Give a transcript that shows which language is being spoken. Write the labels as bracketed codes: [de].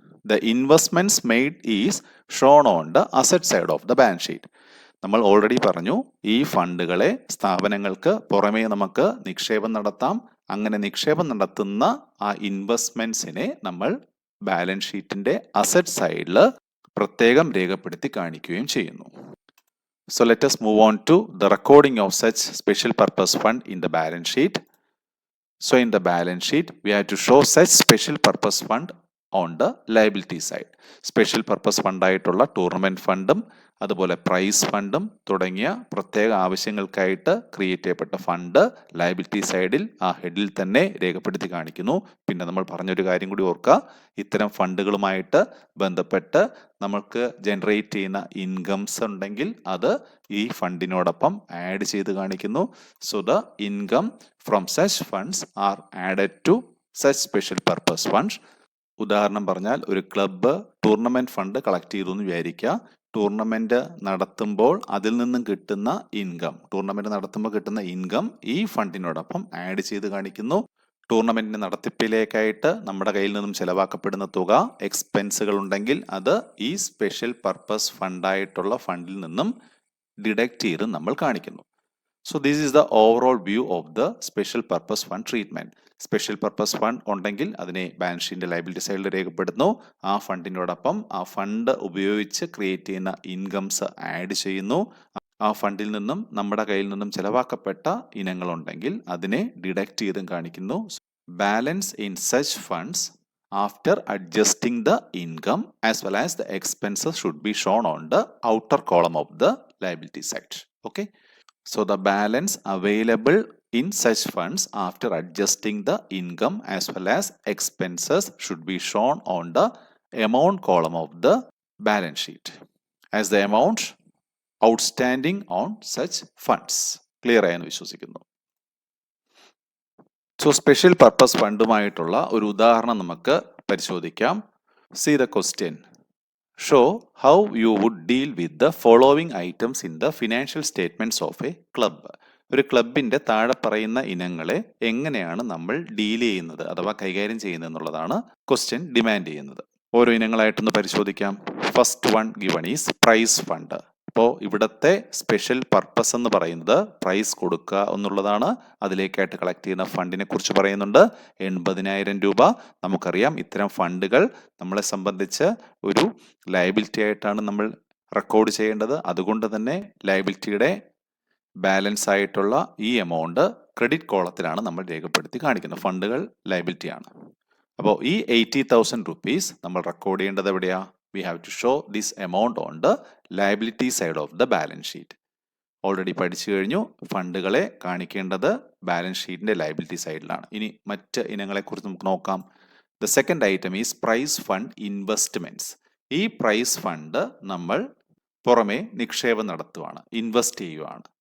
[en] The investments made is shown on the asset side of the balance sheet. [ml] നമ്മൾ already പറഞ്ഞു, ഈ ഫണ്ടുകളെ സ്ഥാപനങ്ങൾക്ക് പുറമേ നമുക്ക് നിക്ഷേപം നടത്താം. അങ്ങനെ നിക്ഷേപം നടത്തുന്ന ആ ഇൻവെസ്റ്റ്മെന്റ്സിനെ നമ്മൾ ബാലൻസ് ഷീറ്റിന്റെ അസറ്റ് സൈഡിൽ പ്രത്യേകം രേഖപ്പെടുത്തി കാണിക്കുകയും ചെയ്യുന്നു. [en] So let us move on to the recording of such special purpose fund in the balance sheet. So in the balance sheet we have to show such special purpose fund on the liability side. [ml] Special purpose ഫണ്ടായിട്ടുള്ള tournament ഫണ്ടും അതുപോലെ price ഫണ്ടും തുടങ്ങിയ പ്രത്യേക ആവശ്യങ്ങൾക്കായിട്ട് create ചെയ്യപ്പെട്ട fund liability സൈഡിൽ ആ ഹെഡിൽ തന്നെ രേഖപ്പെടുത്തി കാണിക്കുന്നു. പിന്നെ നമ്മൾ പറഞ്ഞൊരു കാര്യം കൂടി ഓർക്കുക, ഇത്തരം ഫണ്ടുകളുമായിട്ട് ബന്ധപ്പെട്ട് നമുക്ക് ജനറേറ്റ് ചെയ്യുന്ന ഇൻകംസ് ഉണ്ടെങ്കിൽ അത് ഈ ഫണ്ടിനോടൊപ്പം ആഡ് ചെയ്ത് കാണിക്കുന്നു. [en] So the income from such funds are added to such special purpose funds. [ml] ഉദാഹരണം പറഞ്ഞാൽ, ഒരു ക്ലബ്ബ് ടൂർണമെന്റ് ഫണ്ട് കളക്ട് ചെയ്തു എന്ന് വിചാരിക്കുക. ടൂർണമെന്റ് നടത്തുമ്പോൾ അതിൽ നിന്നും കിട്ടുന്ന ഇൻകം, ടൂർണമെന്റ് നടത്തുമ്പോൾ കിട്ടുന്ന ഇൻകം ഈ ഫണ്ടിനോടൊപ്പം ആഡ് ചെയ്ത് കാണിക്കുന്നു. ടൂർണമെന്റിന്റെ നടത്തിപ്പിലേക്കായിട്ട് നമ്മുടെ കയ്യിൽ നിന്നും ചെലവാക്കപ്പെടുന്ന തുക എക്സ്പെൻസുകൾ ഉണ്ടെങ്കിൽ അത് ഈ സ്പെഷ്യൽ പർപ്പസ് ഫണ്ടായിട്ടുള്ള ഫണ്ടിൽ നിന്നും ഡിഡക്റ്റ് ചെയ്ത് നമ്മൾ കാണിക്കുന്നു. [en] So this is the overall view of the special purpose fund treatment. [ml] Special purpose fund ഉണ്ടെങ്കിൽ അതിനെ ബാലൻസ് ഷീറ്റിന്റെ ലയബിലിറ്റി സൈഡിൽ രേഖപ്പെടുത്തുന്നു. ആ ഫണ്ടിനോടൊപ്പം ആ ഫണ്ട് ഉപയോഗിച്ച് ക്രിയേറ്റ് ചെയ്യുന്ന ഇൻകംസ് ആഡ് ചെയ്യുന്നു. ആ ഫണ്ടിൽ നിന്നും നമ്മുടെ കയ്യിൽ നിന്നും ചെലവാക്കപ്പെട്ട ഇനങ്ങളുണ്ടെങ്കിൽ അതിനെ ഡിഡക്റ്റ് ചെയ്തും കാണിക്കുന്നു. [en] Balance in such funds after adjusting the income as well as the expenses should be shown on the outer column of the liability side. Okay. So the balance available in such funds after adjusting the income as well as expenses should be shown on the amount column of the balance sheet as the amount outstanding on such funds. [ml] Clear ആയെന്ന് വിശ്വസിക്കുന്നു. So special purpose ഫണ്ടുമായിട്ടുള്ള ഒരു ഉദാഹരണം നമുക്ക് പരിശോധിക്കാം. [en] See the question. Show how you would deal with the following items in the financial statements of a club. [ml] ഒരു ക്ലബിന്റെ താഴെ പറയുന്ന ഇനങ്ങളെ എങ്ങനെയാണ് നമ്മൾ ഡീൽ ചെയ്യുന്നത് അഥവാ കൈകാര്യം ചെയ്യുന്നത് എന്നുള്ളതാണ് ക്വസ്റ്റ്യൻ ഡിമാൻഡ് ചെയ്യുന്നത്. ഓരോ ഇനങ്ങളായിട്ടൊന്ന് പരിശോധിക്കാം. [en] First one given is prize fund. [ml] അപ്പോൾ ഇവിടുത്തെ സ്പെഷ്യൽ പർപ്പസ് എന്ന് പറയുന്നത് പ്രൈസ് കൊടുക്കുക എന്നുള്ളതാണ്. അതിലേക്കായിട്ട് കളക്ട് ചെയ്യുന്ന ഫണ്ടിനെ കുറിച്ച് പറയുന്നുണ്ട്. 80,000 രൂപ. നമുക്കറിയാം ഇത്തരം ഫണ്ടുകൾ നമ്മളെ സംബന്ധിച്ച് ഒരു ലയബിലിറ്റി ആയിട്ടാണ് നമ്മൾ റെക്കോർഡ് ചെയ്യേണ്ടത്. അതുകൊണ്ട് തന്നെ ലയബിലിറ്റിയുടെ ബാലൻസ് ആയിട്ടുള്ള ഈ എമൗണ്ട് ക്രെഡിറ്റ് കോളത്തിലാണ് നമ്മൾ രേഖപ്പെടുത്തി കാണിക്കുന്നത്. ഫണ്ടുകൾ ലയബിലിറ്റി ആണ്. അപ്പോൾ ഈ 80,000 rupees നമ്മൾ റെക്കോർഡ് ചെയ്യേണ്ടത് എവിടെയാ? [en] We have to show this amount on the liability side of the balance sheet. [ml] Already പഠിച്ചു കഴിഞ്ഞു. ഫണ്ടുകളെ കാണിക്കേണ്ടത് ബാലൻസ് ഷീറ്റിന്റെ ലയബിലിറ്റി സൈഡിലാണ്. ഇനി മറ്റ് ഇനങ്ങളെ കുറിച്ച് നമുക്ക് നോക്കാം. [en] The second item is prize fund investments. [ml] ഈ പ്രൈസ് ഫണ്ട് നമ്മൾ പുറമെ നിക്ഷേപം നടത്തുവാണ്, ഇൻവെസ്റ്റ് ചെയ്യുവാണ്.